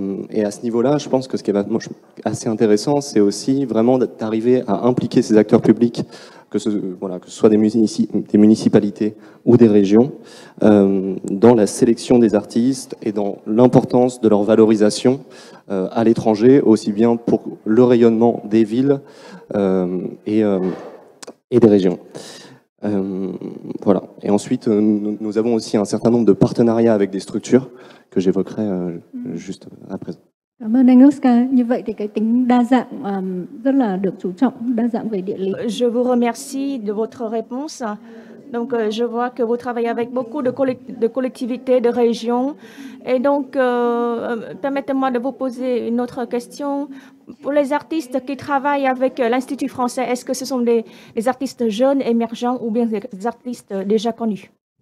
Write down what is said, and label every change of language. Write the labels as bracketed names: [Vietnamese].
[French] Et à ce niveau-là, je pense que ce qui est assez intéressant, c'est aussi vraiment d'arriver à impliquer ces acteurs publics, que ce soit des municipalités ou des régions, dans la sélection des artistes et dans l'importance de leur valorisation à l'étranger, aussi bien pour le rayonnement des villes et des régions. Voilà. Et ensuite, nous avons aussi un certain nombre de partenariats avec des structures que j'évoquerai juste à présent. [Vietnamese] Cảm ơn anh Oscar. Như vậy thì cái tính đa dạng rất là được chú trọng, đa dạng về địa lý. [French] Je vous remercie de votre réponse. Donc, je vois que vous travaillez avec beaucoup de collectivités, de régions. Et donc, permettez-moi de vous poser une autre question. Pour les artistes qui travaillent avec l'Institut français, est-ce que ce sont des artistes jeunes, émergents ou bien des artistes déjà connus?